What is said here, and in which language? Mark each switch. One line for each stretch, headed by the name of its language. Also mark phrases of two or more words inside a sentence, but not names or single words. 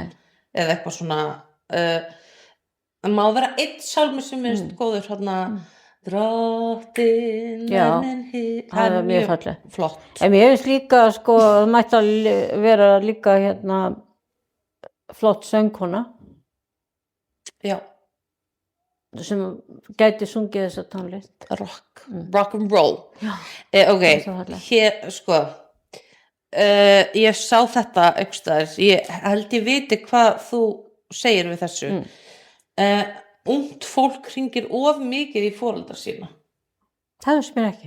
Icelandic: eða eitthvað svona það má vera einn sálmur sem minnst góður hérna Drottin Já, það er mjög fallegt. flott. En mér finnst líka, sko, það mætti að vera líka hérna flott söngkona Já, sem gæti sungið þessa tónlist.
English: rock and roll.
Icelandic: Já. Ok, Það er svo fallegt. hér, sko ég sá þetta einhvers staðar, ég held ég viti hvað þú segir við þessu. Ungt fólk hringir of mikið í foreldra sína. Það finnst mér ekki.